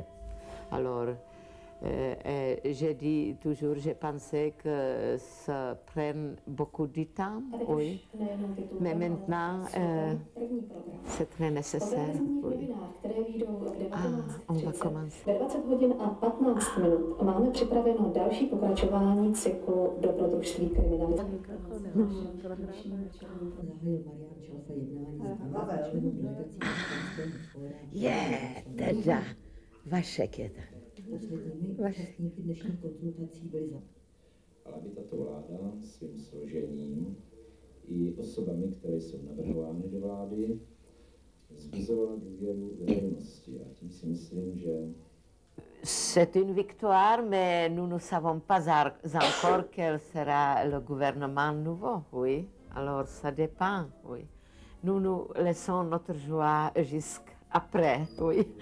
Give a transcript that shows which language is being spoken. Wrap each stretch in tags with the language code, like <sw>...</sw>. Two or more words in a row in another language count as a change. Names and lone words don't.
<fr>Alors, j'ai dit toujours, j'ai pensé que ça prenne beaucoup de temps, oui. Mais maintenant, c'est très nécessaire. Oui. On va commencer.</fr> <cs>Ve 20 hodin a 15 minut máme připraveno další pokračování cyklu Dobrodružství kriminalizace. Teda, Vašek je tak. Ale aby tato vláda svým složením i osobami, které jsou navrhovány do vlády, zbuzovala důvěru veřejnosti. A tím si myslím, že</cs> <fr>c'est une victoire, mais nous ne savons pas encore quel sera le gouvernement nouveau, oui. Alors ça dépend, oui. Nous laissons notre joie jusqu'après, oui.</fr>